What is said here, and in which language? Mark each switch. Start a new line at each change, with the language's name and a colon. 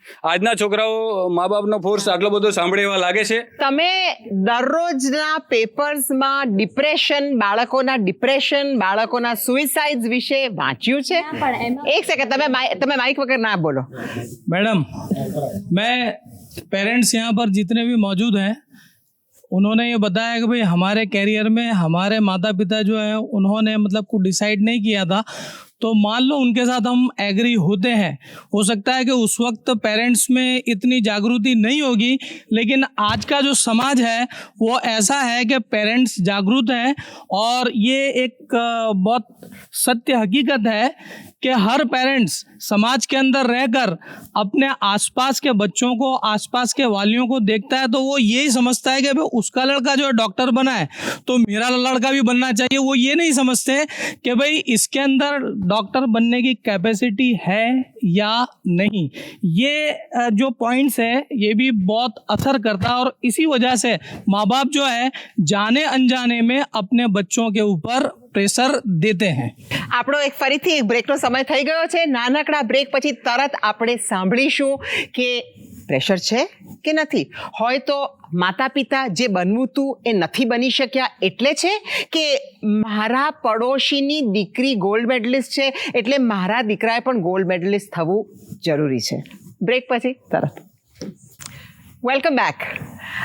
Gujarati: આજના છોકરાઓ મા બાપનો ફોર્સ આટલો બધો સાંભળે એવા લાગે છે? તમે દરરોજના પેપર્સમાં ડિપ્રેશન, બાળકોના સુઇસાઇડ્સ વિશે વાંચ્યું છે? એક સેકન્ડ, તમે માઇક વગર ના બોલો।
Hindi: मैडम, मैं पेरेंट्स यहाँ पर जितने भी मौजूद हैं उन्होंने ये बताया कि भाई हमारे कैरियर में हमारे माता पिता जो है उन्होंने मतलब कुछ डिसाइड नहीं किया था, तो मान लो उनके साथ हम एग्री होते हैं, हो सकता है कि उस वक्त पेरेंट्स में इतनी जागृति नहीं होगी, लेकिन आज का जो समाज है वो ऐसा है कि पेरेंट्स जागरूक हैं और ये एक बहुत सत्य हकीकत है कि हर पेरेंट्स समाज के अंदर रहकर अपने आसपास के बच्चों को, आसपास के वालियों को देखता है तो वो यही समझता है कि भाई उसका लड़का जो है डॉक्टर बना है तो मेरा लड़का भी बनना चाहिए। वो ये नहीं समझते कि भाई इसके अंदर डॉक्टर बनने की कैपेसिटी है या नहीं। ये जो पॉइंट्स है ये भी बहुत असर करता है और इसी वजह से माँ बाप जो है जाने अनजाने में अपने बच्चों के ऊपर પ્રેશર દેતે હૈ।
Gujarati: આપણો એક ફરીથી એક બ્રેકનો સમય થઈ ગયો છે। નાનકડા બ્રેક પછી તરત આપણે સાંભળીશું કે પ્રેશર છે કે નથી, હોય તો માતા પિતા જે બનવું તું એ નથી બની શક્યા એટલે છે કે મારા પડોશીની દીકરી ગોલ્ડ મેડલિસ્ટ છે એટલે મારા દીકરાએ પણ ગોલ્ડ મેડલિસ્ટ થવું જરૂરી છે। બ્રેક પછી તરત વેલકમ બેક।